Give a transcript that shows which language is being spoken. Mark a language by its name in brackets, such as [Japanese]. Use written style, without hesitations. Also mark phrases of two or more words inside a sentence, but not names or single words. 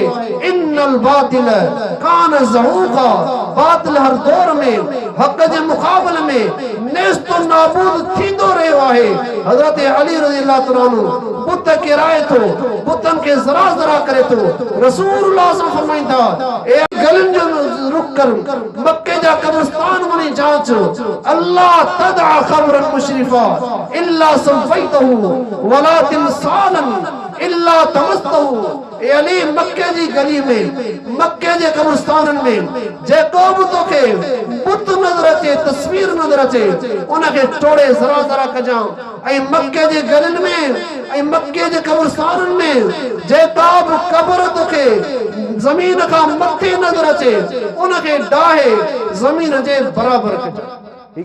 [Arabic] إن الباطل كان زهوقا, [Sindhi] बातिल हर दौर में हक़ जे मुक़ाबले में नेस्तो नाबूद थींदो रहियो आहे। हज़रत अली [Arabic] رضي الله تعالى عنه [Sindhi] बुत किराए थो, बुतनि खे ज़रा ज़रा करे थो। रसूलुल्लाह सां फरमाईंदा, ए गलियुनि जो रुख कर, मक्के जा कब्रिस्तान वञी जांच, [Arabic] ألا تدع قبرا مشرفا إلا سويته ولا تمثالا إلا طمسته. [Sindhi] ए अली मक्के जी गली में, मक्के जे कब्रिस्ताननि में जेको बि तोखे बुत नज़र अचे, तस्वीर नज़र अचे, उनखे टोड़े ज़रा ज़रा कजां। ऐं मक्के जे गलियुनि में ऐं मक्के जे कब्रिस्ताननि में जेका बि क़ब्र तोखे ज़मीन खां मथे नज़र अचे, उनखे डाहे ज़मीन जे बराबर कजां।